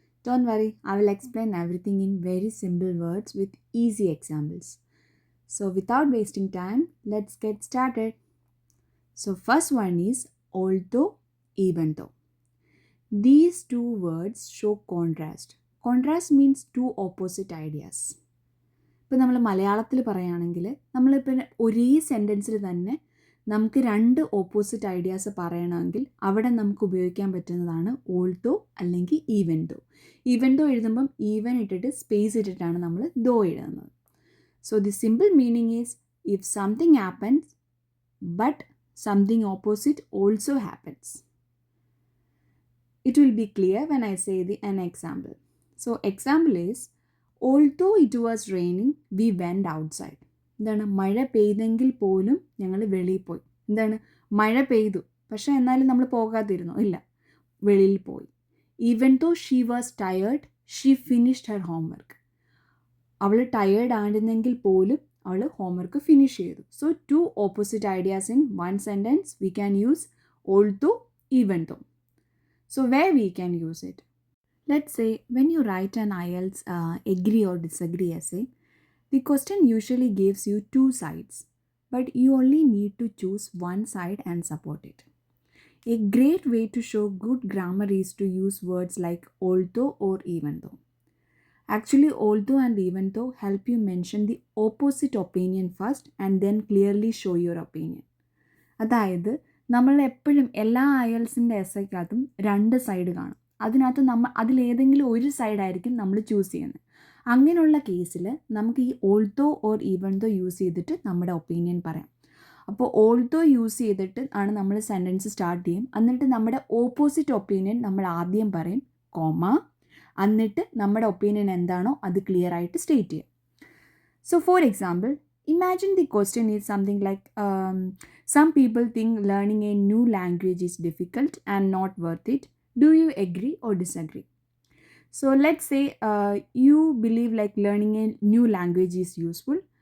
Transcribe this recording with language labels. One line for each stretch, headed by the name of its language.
English: Don't worry, I will explain everything in very simple words with easy examples. So without wasting time, let's get started. So first one is although, even though. These two words show contrast. Contrast means two opposite ideas.
Malayalam: ഇപ്പം നമ്മൾ മലയാളത്തിൽ പറയുകയാണെങ്കിൽ നമ്മളിപ്പോൾ ഒരേ സെൻറ്റൻസിൽ തന്നെ നമുക്ക് രണ്ട് opposite ideas പറയണമെങ്കിൽ അവിടെ നമുക്ക് ഉപയോഗിക്കാൻ പറ്റുന്നതാണ് ഓൾതോ അല്ലെങ്കിൽ even though. Even though എഴുതുമ്പം even ഇട്ടിട്ട് സ്പേസ് ഇട്ടിട്ടാണ് നമ്മൾ ദോ എഴുതുന്നത്.
English: So the simple meaning is if something happens but something opposite also happens. It will be clear when I say an example. So example is, although it was raining, we went outside.
Malayalam: എന്താണ്, മഴ പെയ്തെങ്കിൽ പോലും ഞങ്ങൾ വെളിയിൽ പോയി. എന്താണ്, മഴ പെയ്തു പക്ഷെ എന്നാലും നമ്മൾ പോകാതിരുന്നു, ഇല്ല, വെളിയിൽ പോയി.
English: Even though she was tired, she finished her homework.
Malayalam: അവൾ ടയേർഡ് ആയിരുന്നെങ്കിൽ പോലും അവൾ ഹോംവർക്ക് ഫിനിഷ് ചെയ്തു.
English: So two opposite ideas in one sentence we can use although, even though. So where we can use it? Let's say when you write an IELTS agree or disagree essay, the question usually gives you two sides, but you only need to choose one side and support it. A great way to show good grammar is to use words like although or even though. Actually, although and even though help you mention the opposite opinion first and then clearly show your opinion.
Malayalam: അതായത് നമ്മൾ എപ്പോഴും എല്ലാ IELTSൻ്റെ എസ്സേക്കകത്തും രണ്ട് side കാണും. അതിനകത്ത് അതിലേതെങ്കിലും ഒരു സൈഡായിരിക്കും നമ്മൾ choose ചെയ്യുന്നത്. അങ്ങനെയുള്ള കേസിൽ നമുക്ക് ഈ ഓൾതോ ഓർ ഈവൻ ദോ യൂസ് ചെയ്തിട്ട് നമ്മുടെ ഒപ്പീനിയൻ പറയാം. അപ്പോൾ ഓൾതോ യൂസ് ചെയ്തിട്ട് ആണ് നമ്മൾ സെൻറ്റൻസ് സ്റ്റാർട്ട് ചെയ്യും. എന്നിട്ട് നമ്മുടെ ഓപ്പോസിറ്റ് ഒപ്പീനിയൻ നമ്മൾ ആദ്യം പറയും, കോമ, എന്നിട്ട് നമ്മുടെ ഒപ്പീനിയൻ എന്താണോ അത് ക്ലിയർ ആയിട്ട് സ്റ്റേറ്റ് ചെയ്യും.
English: So for example, imagine the question is something like, some people think learning a new language is difficult and not worth it. Do you agree or disagree? So let's say you believe like learning a new language is useful.